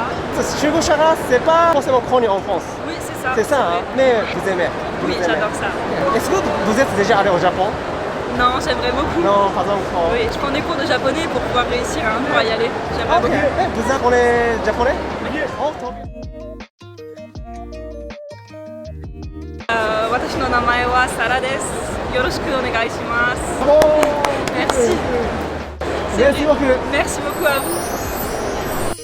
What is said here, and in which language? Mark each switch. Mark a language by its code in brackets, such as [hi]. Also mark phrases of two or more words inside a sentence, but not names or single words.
[fr] Shugo Chara, c'est pas forcément connu en France. Oui, c'est ça. C'est ça, hein? Mais vous aimez. Vous Oui, aimez. j'adore ça. Est-ce que vous êtes déjà allé au Japon? Non, j'aimerais beaucoup. Non, pas encore. Oui, je prends des cours de japonais pour pouvoir réussir, hein, pour y aller. J'aimerais Ok. beaucoup. Vous apprenez japonais? Oh, trop bien. [ja] 私の名前はサラです。よろしくお願いします。 [fr] Oh, Merci. Merci beaucoup. Merci beaucoup à vous.